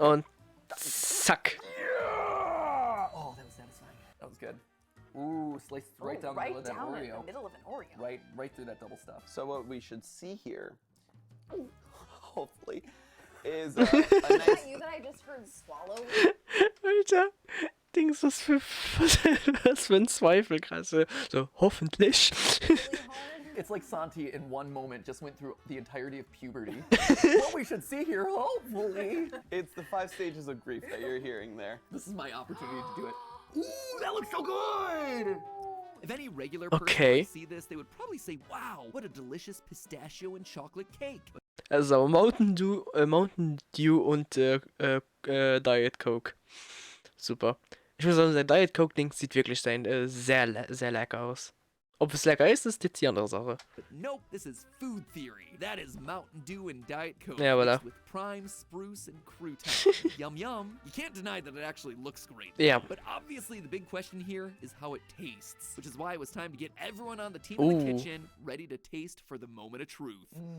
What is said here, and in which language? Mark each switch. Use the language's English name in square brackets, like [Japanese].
[German] Und zack. [English] Oh, that was satisfying. That was good. Ooh, sliced right down the middle of that Oreo. In the middle of an Oreo. Right through that double stuff. So what we should see here, hopefully, is a nice... You that I just heard swallow? [German] Alter, Dings, was für ein Zweifel gerade. So, hoffentlich. [English] It's like Santi in one moment just went through the entirety of puberty. What we should see here, hopefully. It's the 5 stages of grief that you're hearing there. This is my opportunity to do it. Ooh, that looks so good! If any regular person would see this, they would probably say, wow, what a delicious pistachio and chocolate cake. [German] Also Mountain Dew und Diet Coke. Super. Ich muss sagen, sein Diet Coke Ding sieht wirklich sehr lecker aus. Ob es lecker ist jetzt die andere Sache. [English] But nope, this is food theory. That is Mountain Dew and Diet Coke [German] Ja, voilà. [English] mixed with prime, spruce, and crouton. Yum yum. You can't deny that it actually looks great. Yeah. But obviously the big question here is how it tastes, which is why it was time to get everyone on the team in the kitchen ready to taste for the moment of truth.